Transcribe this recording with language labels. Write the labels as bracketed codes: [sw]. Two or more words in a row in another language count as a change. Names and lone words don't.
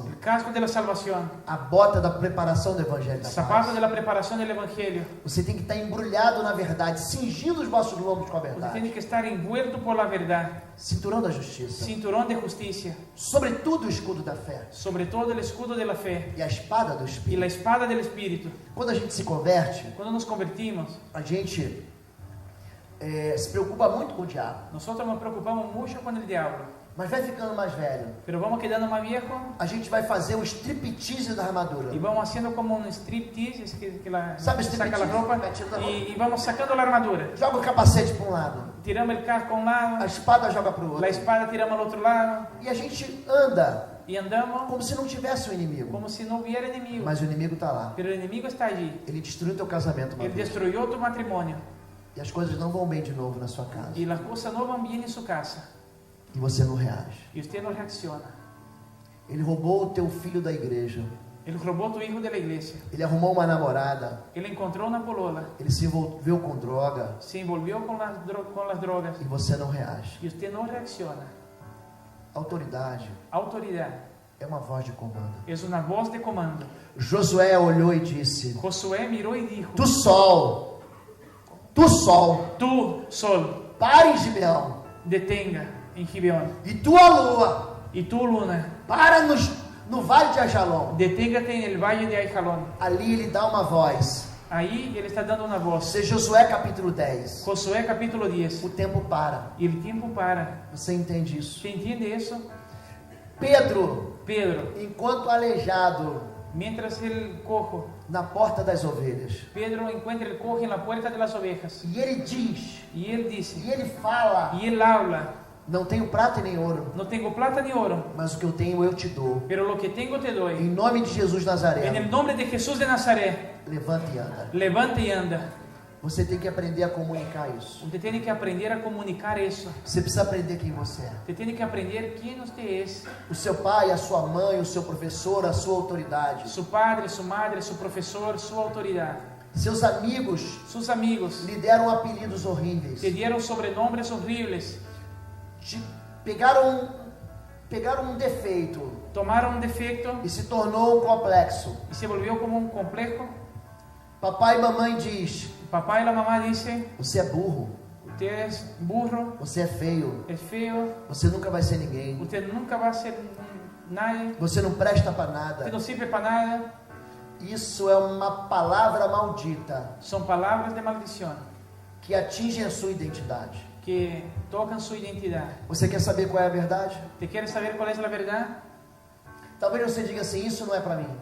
[es] el casco de la salvación, [pt] a bota da preparação do evangelho da [es] zapatos [pt] paz. [es] de la preparación del evangelio. [pt] Você tem que estar embrulhado na verdade, cingindo os vossos lombos com a [es] Usted tiene [pt] verdade, [es] que estar envuelto por la verdad, [pt] cinturão da justiça, [es] cinturón de justicia, [pt] sobretudo o escudo da fé [es] sobre todo el escudo de la fe [pt] e a espada do [es] y [pt] Espírito. [es] la espada del Espíritu. [pt] Quando a gente se converte, [es] Cuando nos convertimos, [pt] a gente se preocupa muito com o diabo, [es] nosotros nos preocupamos mucho con el diablo, [pt] mas vai ficando mais velho, [es] pero vamos quedando más viejos [pt] a gente vai fazer o striptease da armadura. [es] y vamos haciendo como un striptease, es que ¿Sabe saca la striptease? ropa Metiendo la ropa. y vamos sacando la armadura. [pt] Joga o capacete para um lado, [es] Tiramos el casco a un [pt] a [es] lado, [pt] espada joga para o [es] la [pt] outro, [es] espada tiramos al otro lado [pt] e a gente anda [es] y andamos [pt] como se não tivesse o inimigo, [es] como si no hubiera enemigo. [pt] mas o inimigo está lá. [es] Pero el enemigo está allí. [pt] Ele destruiu teu casamento uma [es] Él [pt] vez, [es] destruyó tu matrimonio [pt] e as coisas não vão bem de novo na sua casa, [es] y las cosas no van bien en su casa [pt] e você não reage. [es] y usted no reacciona. [pt] Ele roubou o teu filho da igreja, [es] Él robó tu hijo de la iglesia. [pt] ele arrumou uma namorada, [es] Él encontró una polola, [pt] ele se envolveu com droga, [es] se envolvió con las drogas [pt] e você não reage. [es] y usted no reacciona. [pt] Autoridade [es] Autoridad [pt] é uma voz de comando. [es] es una voz de comando. [pt] Josué olhou e disse: [es] Josué miró y dijo: [pt] Tu sol, [es] tú, sol, [pt] para em Gibeão, [es] detenga en Gibeón, [pt] e tua lua, [es] y tú, luna, [pt] para no vale de Ajalon. [es] deténgate en el valle de Aijalón. [pt] Ali ele dá uma voz. [es] Ahí él está dando una voz. [pt] Isso é Josué capítulo 10. [es] Josué capítulo 10. [pt] O tempo para. [es] Y el tiempo para. [pt] Você entende isso? [es] ¿Se entiende eso? [pt] Pedro, [es] Pedro, [pt] enquanto aleijado [es] mientras el cojo, [pt] na porta das ovelhas, [es] Pedro encuentra el cojo en la puerta de las ovejas. [pt] e ele diz, [es] Y él dice, [pt] e ele fala: [es] y él habla: [pt] Não tenho prata e nem ouro, [es] no tengo plata ni oro, [pt] mas o que eu tenho eu te dou. [es] pero lo que tengo te [pt] Em [es] doy. [pt] nome de Jesus [es] En el [pt] Nazareno, [es] nombre de Jesús de Nazaret, [pt] levanta e anda. [es] levanta y anda. [pt] Você tem que aprender a comunicar isso. [es] Usted tiene que aprender a comunicar eso. [pt] Você precisa aprender quem você é. [es] Usted tiene que aprender quién usted es. [pt] O seu pai, a sua mãe, o seu professor, a sua autoridade. [es] Su padre, su madre, su profesor, su autoridad. [pt] Seus amigos [es] Sus amigos [pt] lhe deram apelidos horríveis. [es] te dieron sobrenombres horribles. [pt] Pegaram um defeito [es] Tomaron un defecto [pt] e se tornou um complexo. [es] y se volvió como un complejo. [pt] Papai e mamãe diz: [es] Papá y la mamá dicen: [pt] Você é burro, [es] usted es burro, [pt] você é feio, [es] es feo, [pt] você nunca vai ser ninguém, [es] usted nunca va a ser nadie, [pt] você não presta para [es] usted [pt] nada. [es] no sirve para nada. [pt] Isso é uma palavra maldita [es] Son palabras de maldición [pt] que atinge a sua identidade. [es] que tocan su identidad. [pt] Você quer saber qual é a verdade? [es] ¿Te quieres saber cuál es la verdad? [pt] Talvez você diga assim: Isso não é para mim.